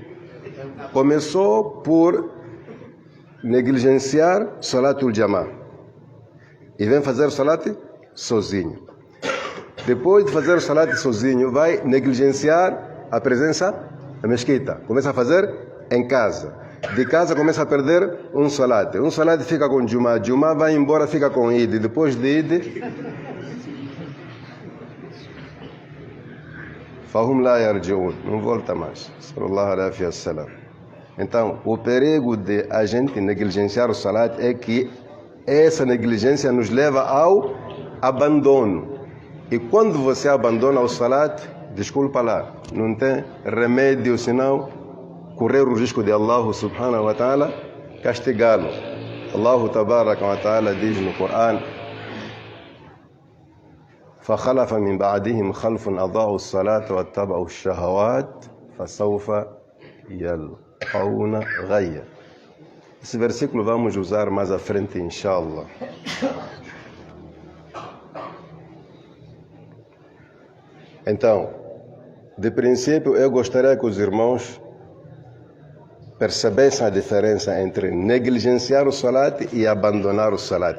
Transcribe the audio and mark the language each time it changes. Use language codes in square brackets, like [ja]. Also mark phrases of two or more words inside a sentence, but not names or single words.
[pt] Começou por negligenciar [ar] صلاة الجماعة [pt] e vem fazer salat sozinho. Depois de fazer o salat sozinho, vai negligenciar a presença da mesquita. Começa a fazer em casa. De casa começa a perder um salat. Um salat fica com Jumá. Jumá vai embora, fica com Eid. Depois de Eid, [ar] فهم لا يرجعون, [pt] não volta mais. [ar] صلى الله عليه وسلم. [pt] Então, o perigo de a gente negligenciar o salat é que essa negligência nos leva ao abandono. E quando você abandona o salat, desculpa lá, não tem remédio senão correr o risco de Allah [ar] سبحانه وتعالى [pt] castigá-lo. Allah [ar] تبارك وتعالى [pt] diz no Corão: [ar] فَخَلَفَ مِنْ بَعْدِهِمْ خَلْفٌ أَضَاعُوا الصَّلَاةَ وَاتَّبَعُوا الشَّهَوَاتِ فَسَوْفَ يَلْقَوْنَ غَيًّا. [pt] Esse versículo vamos usar mais à frente, inshallah. Então, de princípio, eu gostaria que os irmãos percebessem a diferença entre negligenciar o salat e abandonar o salat.